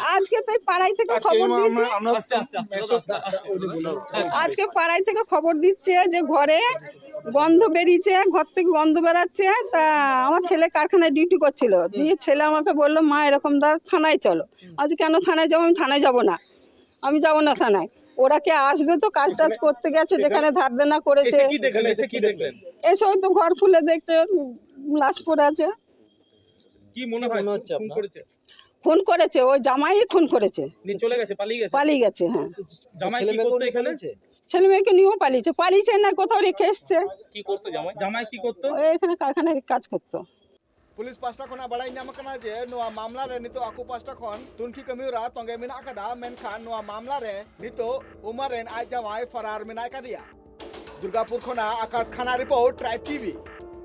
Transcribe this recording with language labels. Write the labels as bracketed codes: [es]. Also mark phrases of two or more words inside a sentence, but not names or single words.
[bn] আজকে তো পাড়াই থেকে খবর দিচ্ছে আজকে পাড়াই থেকে খবর দিচ্ছে যে ঘরে গন্ধ বেরিয়েছে ঘর থেকে গন্ধ বেরাচ্ছে তা আমার ছেলে কারখানায় ডিউটি করছিল দিয়ে ছেলে আমাকে বললো মা এরকম থানায় চলো আজ কেন থানায় যাবো আমি থানায় যাবো না আমি যাবো না থানায় ওরা কে আসবে তো কাজ টাজ করতে গেছে যেখানে ধার দেনা করেছে এসে তো ঘর খুলে দেখছে লাশ পড়ে আছে কি মনে হচ্ছে ফোন করেছে ওই জামাই ফোন করেছে চলে গেছে পালিয়ে গেছে হ্যাঁ জামাই কি করতে এখানে ছেলে মেয়েকে নিয়েও পালিয়েছে না কোথাও রেখে এসছে কি করতে জামাই কি করতে এখানে কারখানায় কাজ করতো [sat] पुलिस पास्टा खना बड़ाई नाम कना जे नोआ मामला रे नितो आकु पास्टा खन तुनकी कमियोरा तंगे मिना कदा मेनखान नोआ मामला रे नितो उमरेन आज जमाई फरार मिना कदिया दुर्गापुर खना आकाश खाना रिपोर्ट ट्राइब टीवी